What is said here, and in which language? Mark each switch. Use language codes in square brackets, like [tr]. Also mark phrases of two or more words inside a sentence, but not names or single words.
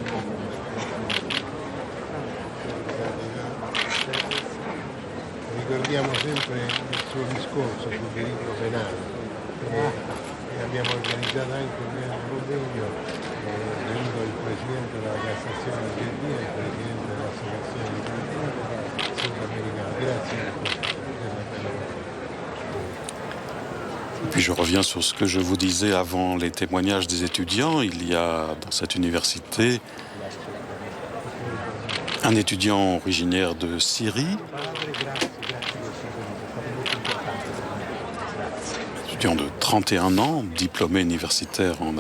[it] Ricordiamo sempre il suo discorso sul diritto penale e abbiamo organizzato anche un grande convegno, è venuto il Presidente della Cassazione di Gervia e il Presidente dell'Associazione di Giurisprudenza sudamericana. Grazie a tutti. [fr] Puis je reviens sur ce que je vous disais avant les témoignages des étudiants. Il y a dans cette université un étudiant originaire de Syrie, étudiant de 31 ans, diplômé universitaire en